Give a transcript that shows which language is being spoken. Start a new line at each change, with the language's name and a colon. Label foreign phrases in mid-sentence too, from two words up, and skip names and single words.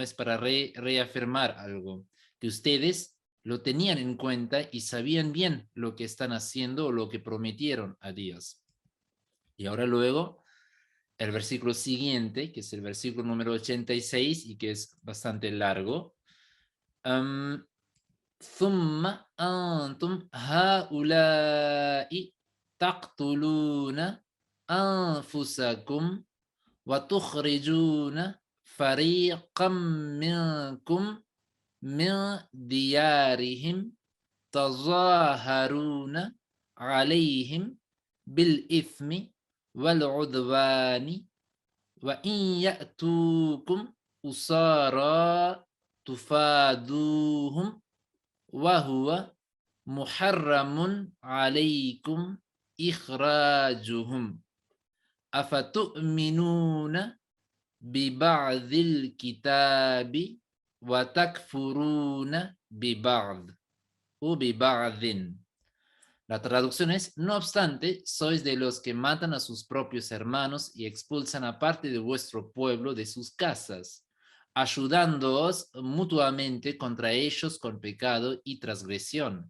Spanish: Es para reafirmar algo, que ustedes lo tenían en cuenta y sabían bien lo que están haciendo o lo que prometieron a Dios. Y ahora luego, el versículo siguiente, que es el versículo número 86 y que es bastante largo.
Arabic: ثم أنتم هؤلاء تقتلون أنفسكم وتخرجون فريقا منكم من ديارهم تظاهرون عليهم بالإثم والعدوان وإن يأتوكم أسارى تفادوهم وهو محرم عليكم إخراجهم أفتؤمنون ببعض الكتاب وتكفرون ببعض أو ببعض.
Spanish: La traducción es: no obstante, sois de los que matan a sus propios hermanos y expulsan a parte de vuestro pueblo de sus casas, ayudándoos mutuamente contra ellos con pecado y transgresión.